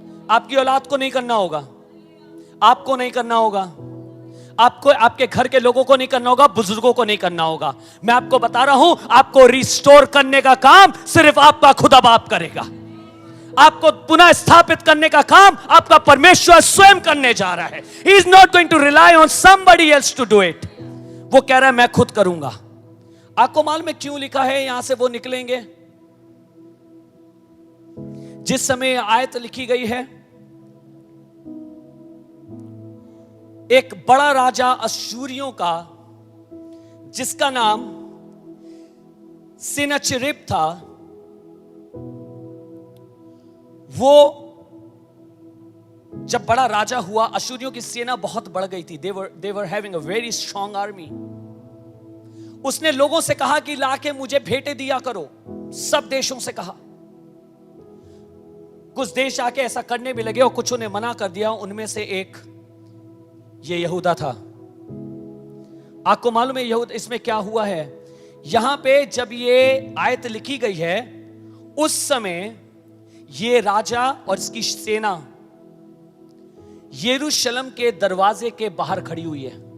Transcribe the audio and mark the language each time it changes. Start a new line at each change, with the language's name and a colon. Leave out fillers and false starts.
Hindi: आपकी औलाद को नहीं करना होगा, आपको नहीं करना होगा, आपको, आपके घर के लोगों को नहीं करना होगा, बुजुर्गों को नहीं करना होगा। मैं आपको बता रहा हूं, आपको रिस्टोर करने का काम सिर्फ आपका खुदा बाप करेगा। आपको पुनः स्थापित करने का काम आपका परमेश्वर स्वयं करने जा रहा है।
English: He is not going to rely on somebody else to do it.
Hindi: वो कह रहा है मैं खुद करूंगा। आपको मालूम है क्यों लिखा है यहां से वो निकलेंगे? जिस समय आयत लिखी गई है, एक बड़ा राजा अश्शूरियों का, जिसका नाम सिनचरिब था, वो जब बड़ा राजा हुआ, अश्शूरियों की सेना बहुत बढ़ गई थी।
English: they were having a very strong army.
Hindi: उसने लोगों से कहा कि लाके मुझे भेंटें दिया करो। सब देशों से कहा। कुछ देश आके ऐसा करने भी लगे और कुछों ने मना कर दिया। उनमें से एक ये यहूदा था। आपको मालूम है यहूदा, इसमें क्या हुआ है? यहां पे जब ये आयत लिखी गई है, उस समय ये राजा और इसकी सेना यरूशलेम के दरवाजे के बाहर खड़ी हुई है।